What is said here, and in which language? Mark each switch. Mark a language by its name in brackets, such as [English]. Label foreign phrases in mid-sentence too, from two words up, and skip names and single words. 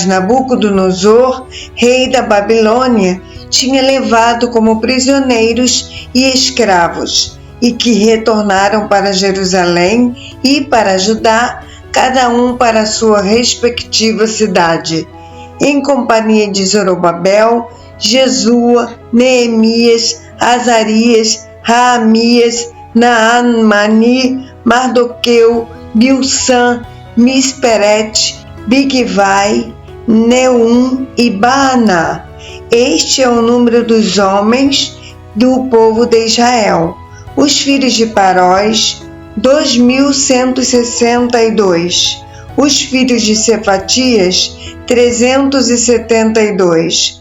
[Portuguese] Nabucodonosor, rei da Babilônia, tinha levado como prisioneiros e escravos, e que retornaram para Jerusalém e para Judá, cada um para sua respectiva cidade, em companhia de Zorobabel, Jesua, Neemias, Azarias, Raamias, Naamani, Mardoqueu, Bilsan, Misperete, Bigvai, Neum e Baaná. Este é o número dos homens do povo de Israel. Os filhos de Parós, 2.162. Os filhos de Cefatias, 372.